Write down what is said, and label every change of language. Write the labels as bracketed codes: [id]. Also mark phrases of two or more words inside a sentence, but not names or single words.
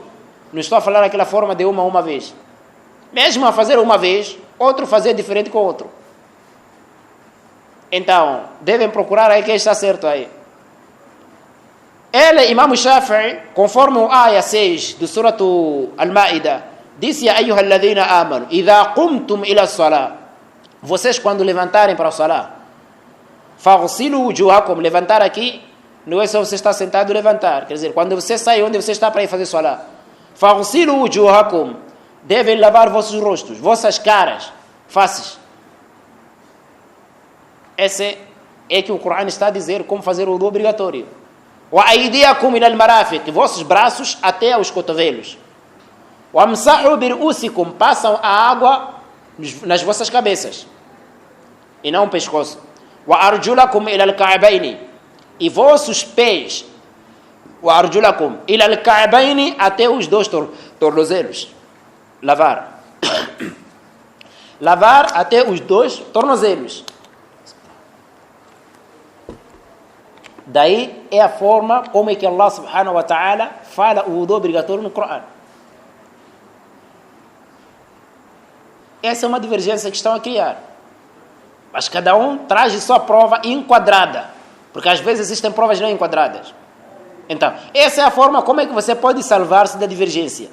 [pt] Não estou a falar aquela forma de uma vez. Mesmo a fazer uma vez, outro fazer diferente com outro. Então, devem procurar aí quem está certo aí. Ele, Imam Shafi'i, conforme o Aya 6 do Surat Al-Ma'idah, disse: [ar] يا أيها الذين آمنوا إذا قمتم إلى الصلاة. [pt] Vocês quando levantarem para o salah, [ar] فاغسلوا وجوهكم, [pt] levantar aqui, não é só você estar sentado e levantar. Quer dizer, quando você sai onde você está para ir fazer salah, [ar] فاغسلوا وجوهكم, [pt] devem lavar vossos rostos, vossas caras, faces. Esse é que o Corão está a dizer como fazer o wudu obrigatório. [ar] وأيديكم إلى المرافق, [pt] vossos braços até aos cotovelos. [ar] وامسحوا برءوسكم, [pt] passam a água nas vossas cabeças e não o pescoço. [ar] وأرجلكم إلى الكعبين, [pt] e vossos pés, [ar] وأرجلكم إلى الكعبين, [pt] até os dois tornozelos. Lavar. Lavar até os dois tornozelos. Daí é a forma como é que Allah [ar] سبحانه وتعالى [pt] fala o wudu obrigatório no Corão. Essa é uma divergência que estão a criar. Mas cada um traz sua prova enquadrada. Porque às vezes existem provas não enquadradas. Então, essa é a forma como é que você pode salvar-se da divergência.